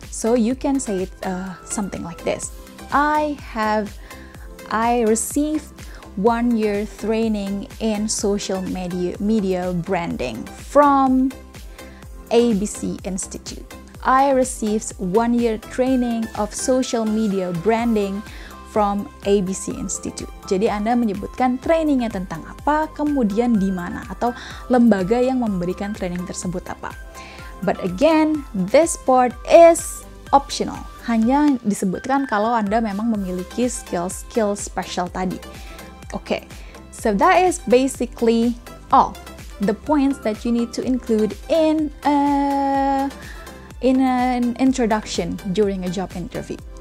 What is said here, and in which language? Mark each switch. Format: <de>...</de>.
<en>So you can say it something like this. I received 1 year training in social media branding from ABC Institute. I received 1 year training of social media branding from ABC Institute.</en> <id>Jadi Anda menyebutkan trainingnya tentang apa, kemudian di mana, atau lembaga yang memberikan training tersebut apa.</id> <en>But again, this part is optional.</en> <id>Hanya disebutkan kalau Anda memang memiliki skill special tadi.</id> <en>Okay, so that is basically all the points that you need to include in an introduction during a job interview.</en>